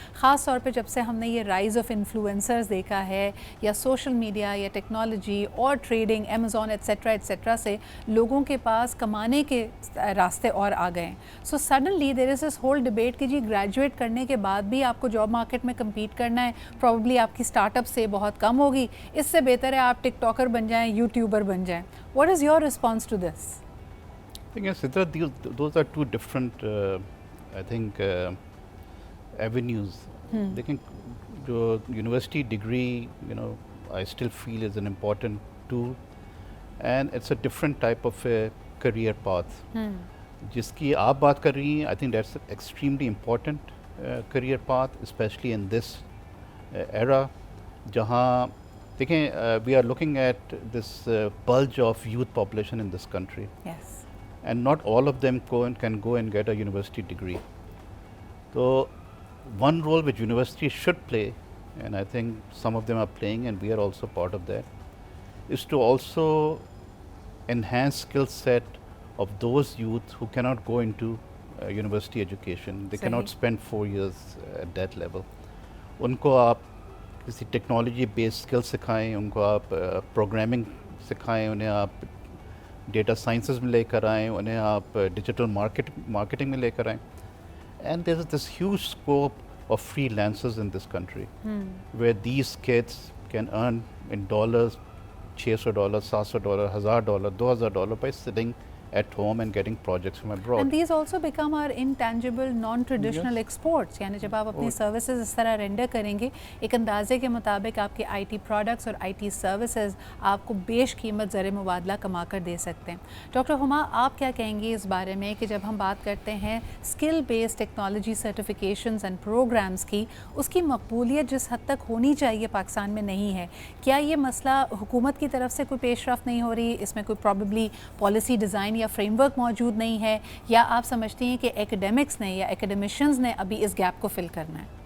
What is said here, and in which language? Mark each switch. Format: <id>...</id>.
<ur>خاص طور پہ جب سے ہم نے یہ رائز آف انفلوئنسرز دیکھا ہے, یا سوشل میڈیا یا ٹیکنالوجی اور ٹریڈنگ, امیزون ایٹسیٹرا سے لوگوں کے پاس کمانے کے راستے اور آ گئے ہیں.</ur> <en>so suddenly there is this whole debate</en> <ur>کہ جی گریجویٹ کرنے کے بعد بھی آپ کو جاب مارکیٹ میں کمپیٹ کرنا ہے, پروبیبلی آپ کی اسٹارٹ اپ سے بہت کم ہوگی, اس سے بہتر ہے آپ ٹک ٹاکر بن جائیں, یوٹیوبر بن جائیں.</ur> <en>What is your response to this? Sidra, those are two different, I think, avenues.</en> <ur>Lekin jo</ur> <en>university degree, I still feel is an important tool, and it's a different type of a career path.</en> <ur>جس کی آپ بات کر رہی ہیں,</ur> <en>I think that's extremely important career path, especially in this era,</en> <ur>جہاں دیکھیں</ur> <en>We are looking at this bulge of youth population in this country, Yes. and not all of them can go and get a university degree. So one role which universities should play, and I think some of them are playing and we are also part of that, is to also enhance skill set of those youth who cannot go into university education. They cannot spend 4 years at that level.</en> <ur>ان کو آپ کسی technology based skill سکھائیں, ان کو آپ programming سکھائیں, انہیں آپ data sciences میں لے کر آئیں, انہیں آپ ڈیجیٹل مارکیٹنگ میں لے کر آئیں.</ur> <en>And there is this huge scope of freelancers in this country where these kids can earn in dollars, $600, $700, $1,000, $2,000 by sitting at home and getting projects from abroad. And these also become our intangible, non-traditional exports.</en> <ur>یعنی جب آپ اپنی services اس طرح render کریں گے, ایک اندازے کے مطابق آپ کے آئی ٹی پروڈکٹس اور آئی ٹی سروسز آپ کو بیش قیمت زر مبادلہ کما کر دے سکتے ہیں. ڈاکٹر ہما, آپ کیا کہیں گے اس بارے میں کہ جب ہم بات کرتے ہیں</ur> <en>skill based technology certifications and programmes</en> <ur>کی, اس کی مقبولیت جس حد تک ہونی چاہیے پاکستان میں نہیں ہے, کیا یہ مسئلہ حکومت کی طرف سے کوئی پیش رفت نہیں ہو رہی, اس میں کوئی پرابیبلی پالیسی ڈیزائن یا فریم ورک موجود نہیں ہے, یا آپ سمجھتی ہیں کہ ایکیڈیمکس نے یا ایکیڈیمیشنز نے ابھی اس گیپ کو فل کرنا ہے؟</ur>